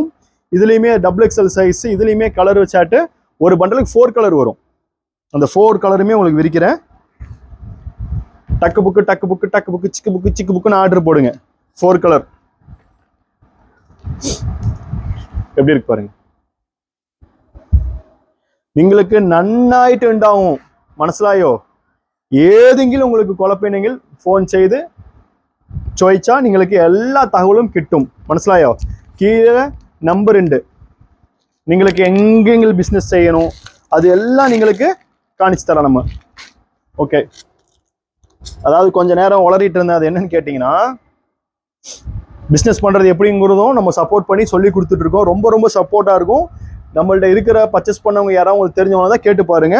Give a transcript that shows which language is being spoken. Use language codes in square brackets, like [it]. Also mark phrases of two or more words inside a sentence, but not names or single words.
[ta] இதுலேயுமே XXL சைஸ். இதுலேயுமே கலர் வச்சாட்டு ஒரு பண்டலுக்கு 4 கலர் வரும். அந்த 4 கலருமே உங்களுக்கு விரிக்கிறேன். டக்கு புக்கு, டக்கு புக்கு, டக்கு புக்கு, சிக்கு புக்கு, சிக்கு புக்குன்னு ஆர்டர் போடுங்க. 4 கலர் எப்படி இருக்கு பாருங்க. [ml] നിങ്ങൾക്ക് നന്നായിട്ട് ഉണ്ടാവും. മനസ്സിലായോ? ഏതെങ്കിലും உங்களுக்கு കുഴപ്പമുണ്ടെങ്കിൽ ഫോൺ ചെയ്ത് ചോദിച്ചാൽ നിങ്ങൾക്ക് എല്ലാ തഹവലും കിട്ടും. മനസ്സിലായോ? കീഴെ നമ്പർ ഉണ്ട്. നിങ്ങൾക്ക് എങ്ങെങ്കിലും ബിസിനസ് ചെയ്യണോ [ta] அது எல்லாம் [ml] നിങ്ങൾക്ക് [ta] காணிச்சு தரலாம் நம்ம. ஓகே, அதாவது கொஞ்ச நேரம் உளறிட்டு இருந்தேன். அது என்னன்னு கேட்டிங்கன்னா, பிஸ்னஸ் பண்ணுறது எப்படிங்கிறதும் நம்ம சப்போர்ட் பண்ணி சொல்லி கொடுத்துட்ருக்கோம். ரொம்ப ரொம்ப சப்போர்ட்டாக இருக்கும். நம்மள்ட்ட இருக்கிற பர்ச்சேஸ் பண்ணவங்க யாராவது உங்களுக்கு தெரிஞ்சவங்க தான் கேட்டு பாருங்கள்.